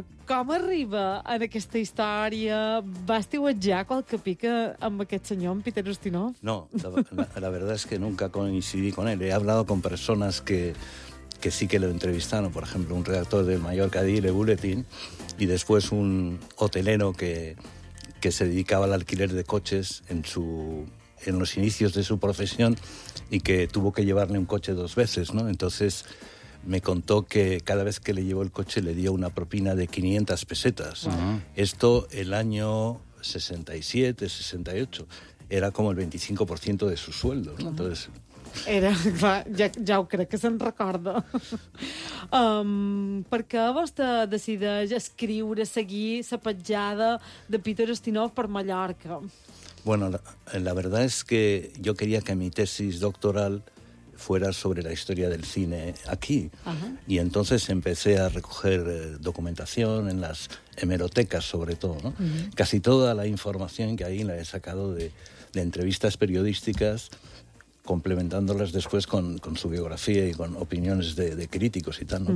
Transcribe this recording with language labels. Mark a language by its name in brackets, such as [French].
[Catalan] Com arriba en aquesta història? Va estiuetjar qualque pica amb aquest senyor, en Peter Ustinov? [Spanish] No, la verdad es que nunca coincidí con él. He hablado con personas que sí que lo entrevistaron, por ejemplo, un redactor de Mallorca Daily Bulletin y después un hotelero que se dedicaba al alquiler de coches en los inicios de su profesión y que tuvo que llevarle un coche dos veces, ¿no? Entonces me contó que cada vez que le llevó el coche le dio una propina de 500 pesetas. Uh-huh. Esto el año 67, 68, era como el 25% de su sueldo, ¿no? Entonces [Catalan] era, clar, ja ho crec que se'n recorda. Per què vostè decideix escriure, seguir la petjada de Peter Ustinov per Mallorca? [Spanish] Bueno, la verdad es que yo quería que mi tesis doctoral fuera sobre la historia del cine aquí. Ajá. Y entonces empecé a recoger documentación en las hemerotecas, sobre todo, ¿no? Uh-huh. Casi toda la información que ahí la he sacado de entrevistas periodísticas, complementándolas después con su biografía y con opiniones de críticos y tal, ¿no? Uh-huh.